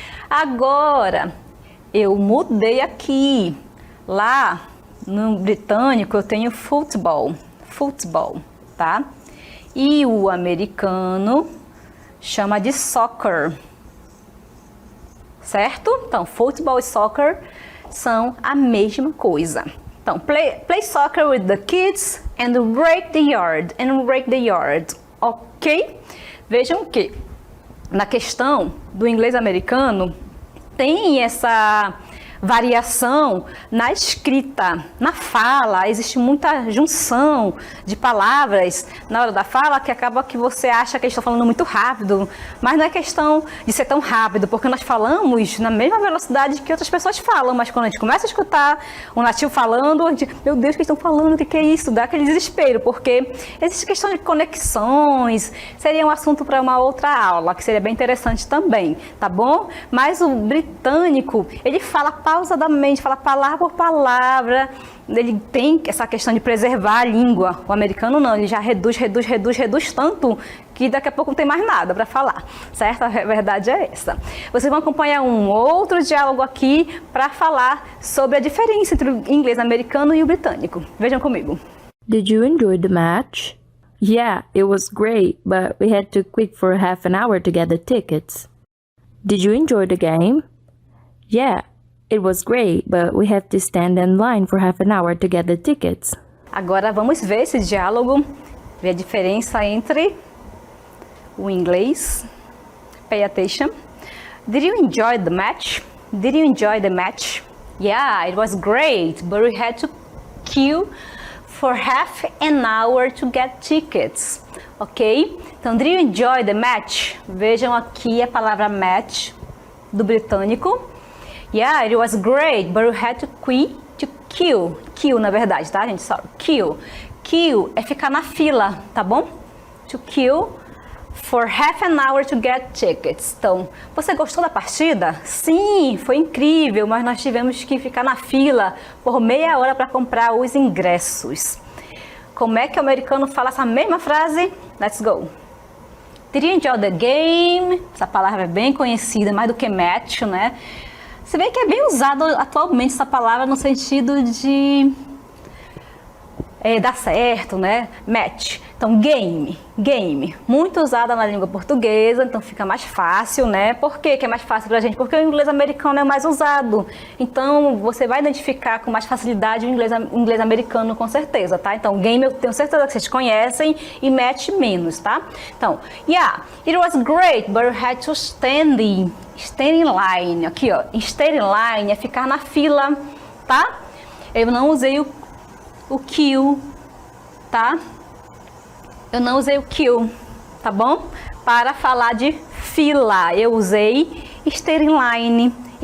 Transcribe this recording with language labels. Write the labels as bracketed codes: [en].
[pt] Agora, eu mudei aqui, lá no britânico eu tenho football, tá? E o americano chama de soccer, certo? Então, football e soccer são a mesma coisa. [en] Então, play soccer with the kids and rake the yard, ok? [pt] Vejam que na questão do inglês americano tem essa variação na escrita, na fala, existe muita junção de palavras na hora da fala que acaba que você acha que eles estão falando muito rápido, mas não é questão de ser tão rápido, porque nós falamos na mesma velocidade que outras pessoas falam, mas quando a gente começa a escutar um nativo falando, a gente, meu Deus, o que estão falando, o que é isso? Dá aquele desespero, porque existe questão de conexões, seria um assunto para uma outra aula, que seria bem interessante também, tá bom? Mas o britânico, ele fala pausadamente, fala palavra por palavra, ele tem essa questão de preservar a língua. O americano não, ele já reduz tanto que daqui a pouco não tem mais nada para falar, certo? A verdade é essa. Vocês vão acompanhar um outro diálogo aqui para falar sobre a diferença entre o inglês americano e o britânico. Vejam comigo. [en] Did you enjoy the match? Yeah, it was great, but we had to quit for half an hour to get the tickets. Did you enjoy the game? Yeah, it was great, but we had to stand in line for half an hour to get the tickets. [pt] Agora vamos ver esse diálogo, ver a diferença entre o inglês. [en] Pay attention. Did you enjoy the match? Did you enjoy the match? Yeah, it was great, but we had to queue for half an hour to get tickets. Ok? Então, did you enjoy the match? [pt] Vejam aqui a palavra match do britânico. [en] Yeah, it was great, but we had to queue. [pt] Queue, na verdade, tá, gente? Sorry. Queue. Queue é ficar na fila, tá bom? [en] To queue for half an hour to get tickets. [pt] Então, você gostou da partida? Sim, foi incrível, mas nós tivemos que ficar na fila por meia hora para comprar os ingressos. Como é que o americano fala essa mesma frase? [en] Let's go. Did you enjoy the game? [pt] Essa palavra é bem conhecida, mais do que match, né? Se bem que é bem usado atualmente essa palavra no sentido de dar certo, né? Match. Então, game. Muito usada na língua portuguesa, então fica mais fácil, né? Por que é mais fácil pra gente? Porque o inglês americano é mais usado. Então, você vai identificar com mais facilidade o inglês americano, com certeza, tá? Então, game eu tenho certeza que vocês conhecem e match menos, tá? [en] Então, yeah, it was great, but we had to stand in line. [pt] Aqui, ó, [en] stand in line [pt] é ficar na fila, tá? Eu não usei o queue, tá? Eu não usei o queue, tá bom? Para falar de fila, eu usei [en] stand in line.